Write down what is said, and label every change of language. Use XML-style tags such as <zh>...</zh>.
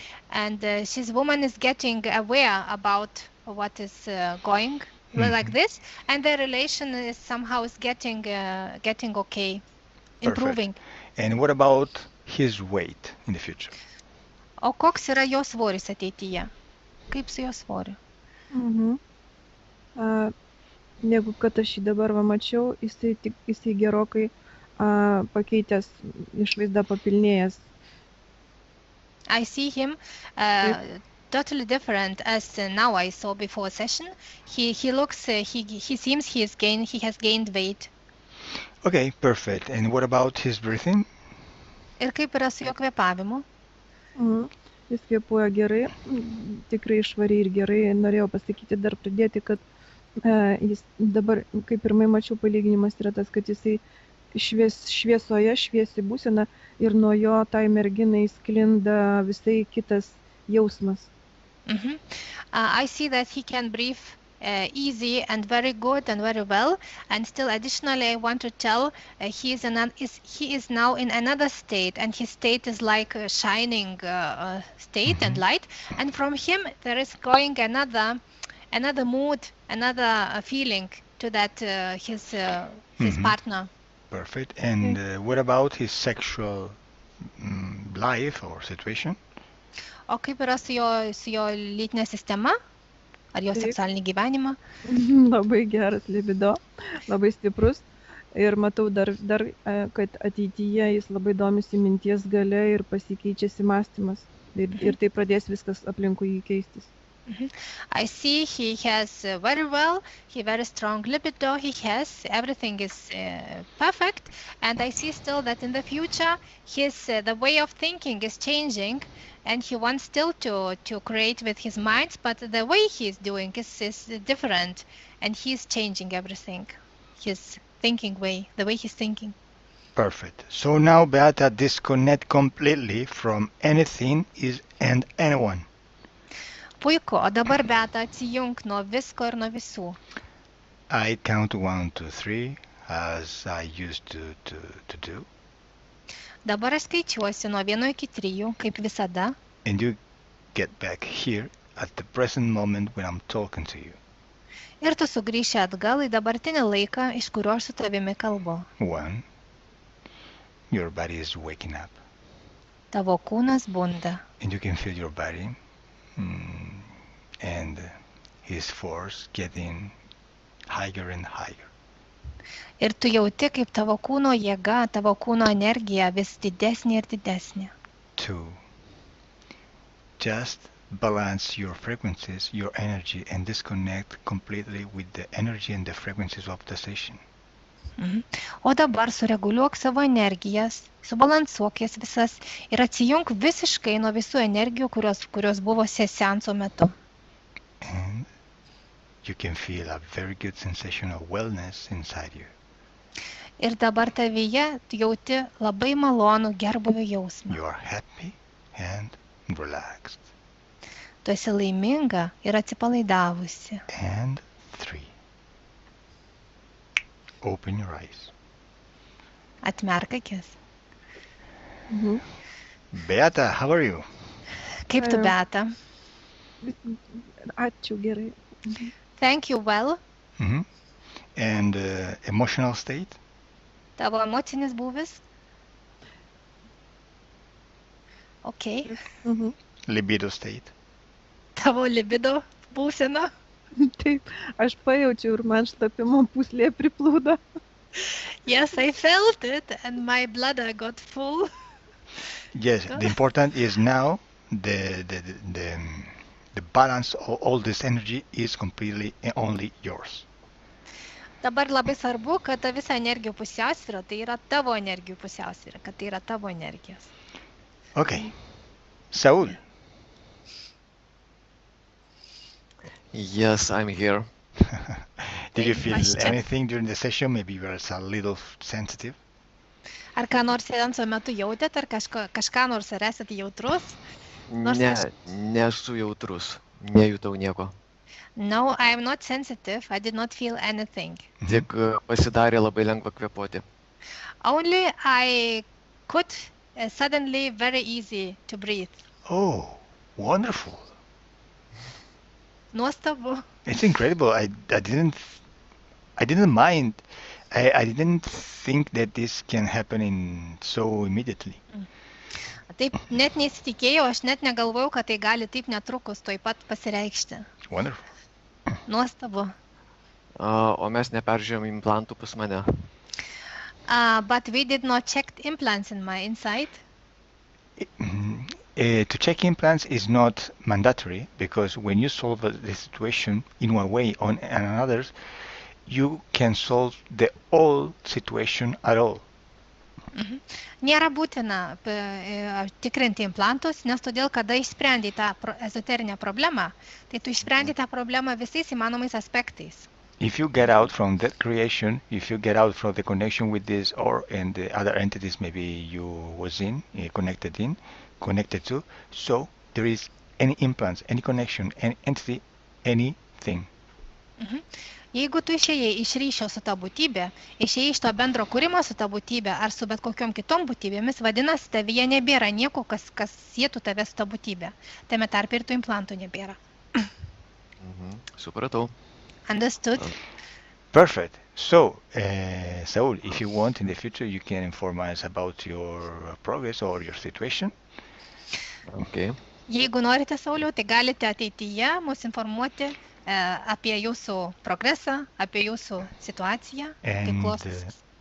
<en>And his woman is getting aware about what is going like this, and their relation is somehow getting okay, improving. Perfect. And what about his weight in the future?</en> <lt>O koks yra jo svoris ateityje? Kaip su jo svoriu? Negu kad aš jį dabar mačiau, jisai gerokai pakeitęs, išvaizda papilnėjęs.</lt> <en>I see him totally different as now I saw before session. He looks, he seems he has gained weight. Okay, perfect. And what about his breathing?</en> <lt>Ir kaip yra su jo kvėpavimu? Jis kvėpuoja gerai, tikrai švariai ir gerai. Norėjau pasakyti, dar pridėti, kad jis dabar, kaip pirmai mačiau, palyginimas yra tas, kad jisai šviesoje, šviesi būsena ir nuo jo tai merginai sklinda visai kitas jausmas.</lt> <en>I see that he can breathe easy and very good and very well, and still additionally I want to tell he is now in another state, and his state is like a shining state and light, and from him there is going another mood, another feeling to that his partner. Perfect. And what about his sexual life or situation?</en> <lt>O kaip yra su jo lytinė sistema? Ar jo seksualinį gyvenimą? Labai geras libido, labai stiprus. Ir matau dar, kad ateityje jis labai domisi minties galia ir pasikeičiasi mąstymas. Ir tai pradės viskas aplinkui jį keistis.</lt> <en>I see he has very strong libido, everything is perfect, and I see still that in the future the way of thinking is changing, and he wants still to create with his mind, but the way he's doing is different, and he's changing everything, his thinking way, the way he's thinking. Perfect. So now Beata disconnect completely from anything and anyone.</en> <lt>Puiku, o dabar Beata atsijunk nuo visko ir nuo visų.</lt> <en>I count 1, 2, 3 as I used to do.</en> <lt>Dabar aš skaičiuosiu nuo 1 iki 3, kaip visada.</lt> <en>And you get back here at the present moment when I'm talking to you.</en> <lt>Ir tu sugrįši atgal į dabartinį laiką, iš kurio aš su tavimi kalbu.</lt> <en>1. Your body is waking up.</en> <lt>Tavo kūnas bunda.</lt> <en>And you can feel your body and his force getting higher and higher.</en> <lt>Ir tu jauti, kaip tavo kūno jėga, tavo kūno energija vis didesnė ir didesnė.</lt> <en>2. Just balance your frequencies, your energy, and disconnect completely with the energy and the frequencies of the session.</en> <lt>O dabar sureguliuok savo energijas, subalansuok jas visas ir atsijunk visiškai nuo visų energijų, kurios buvo seanso metu.</lt> <en>And you can feel a very good sensation of wellness inside you.</en> <lt>Ir dabar tavyje tu jauti labai malonų gerbūvio jausmą.</lt> <en>You are happy and relaxed.</en> <lt>Tu esi laiminga ir atsipalaidavusi.</lt> <en>And 3. Open your eyes.</en> <lt>Atmerk akis.</lt> <en>Beata, how are you?</en> <lt>Kaip tu, Beata? Ačiū, gerai.</lt> <en>Thank you, well. And emotional state?</en> <lt>Tavo emocinis būvis?</lt> <en>Okay. Libido state?</en> <lt>Tavo libido būsena? Taip, aš pajaučiau ir man šlapimo pūslė priplūdo.</lt> <en>Yes, I felt it and my bladder got full. Yes, the important is now the balance of all this energy is completely and only yours.</en> <lt>Dabar labai svarbu, kad ta visa energijų pusiausvyra, tai yra tavo energijų pusiausvyra, kad tai yra tavo energijos.</lt> <en>Okay. Saul. Yes, I'm here. Did you</en> <lt>Taip,</lt> <en>feel</en> <lt>aš čia.</lt> <en>anything during the session? Maybe you were a little sensitive.</en> <lt>Ar ką nors seanso metu jautėt, ar kažką nors ar esate jautrus? Nors Ne, aš... nesu jautrus. Nejutau nieko.</lt> <en>No, I am not sensitive. I did not feel anything.</en> <lt>Tik pasidarė labai lengva kvėpuoti.</lt> <en>Only I could suddenly very easy to breathe. Oh, wonderful.</en> <lt>Nuostabu.</lt> <en>It's incredible. I didn't mind. I didn't think that this can happen in so immediately.</en> <lt>Taip, net nesitikėjau, aš net negalvojau, kad tai gali taip netrukus tuoj pat pasireikšti.</lt> <en>Wonderful.</en> <lt>Nuostabu. O mes neperžiūrėjom implantų pas mane.</lt> <en>But we did not check implants in my inside. To check implants is not mandatory because when you solve the situation in one way or another, you can solve the whole situation at all.</en> <lt>Nėra būtina tikrinti implantus, nes todėl, kada išsprendai tą ezoterinę problemą, tai tu išsprendai tą problemą visais įmanomais aspektais.</lt> <en>If you get out from that creation, if you get out from the connection with this or and the other entities maybe you was in, connected to, so there is any implants, any connection, any entity, anything.</en> <lt>Jeigu tu išėjai iš ryšio su ta būtybė, išėjai iš to bendro kūrimo su ta būtybė ar su bet kokiom kitom būtybėmis, vadinasi, tavyje nebėra nieko, kas sietų tave su ta būtybė. Tame tarpe ir tų implantų nebėra. Supratau.</lt> <en>Understood? Perfect. So, Saul, if you want in the future, you can inform us about your progress or your situation. Okay.</en> <lt>Jeigu norite, Sauliau, tai galite ateityje mus informuoti apie jūsų progresą, apie jūsų situaciją, kaip klostysis.</lt>